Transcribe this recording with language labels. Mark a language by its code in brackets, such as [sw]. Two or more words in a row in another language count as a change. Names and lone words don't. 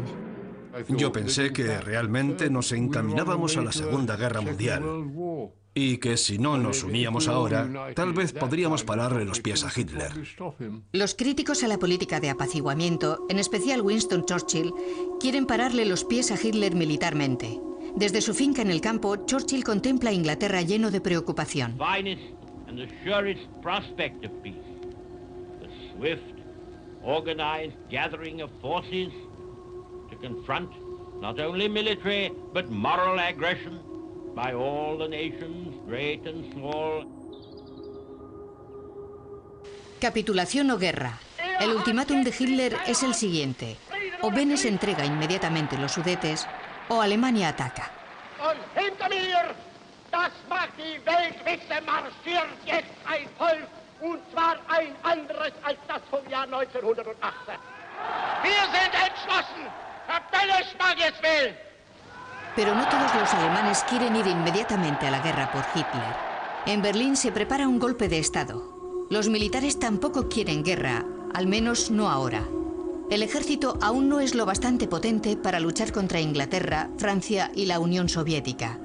[es] Yo pensé que realmente nos encaminábamos a la Segunda Guerra Mundial y que si no nos uníamos ahora, tal vez podríamos pararle los pies a Hitler. Los críticos a la política de apaciguamiento, en especial Winston Churchill, quieren pararle los pies a Hitler militarmente. Desde su finca en el campo, Churchill contempla a Inglaterra lleno de preocupación. [en] Confront not only military but moral aggression by all the nations, great and small. [es] Capitulación o guerra. El ultimátum de Hitler es el siguiente: o Benes entrega inmediatamente los Sudetes, o Alemania ataca. [de] Und hinter mir, das macht die Weltwitze, marschiert jetzt ein Volk, und zwar ein anderes als das vom Jahr 1918. Wir sind entschlossen. [es] Pero no todos los alemanes quieren ir inmediatamente a la guerra por Hitler. En Berlín se prepara un golpe de Estado. Los militares tampoco quieren guerra, al menos no ahora. El ejército aún no es lo bastante potente para luchar contra Inglaterra, Francia y la Unión Soviética.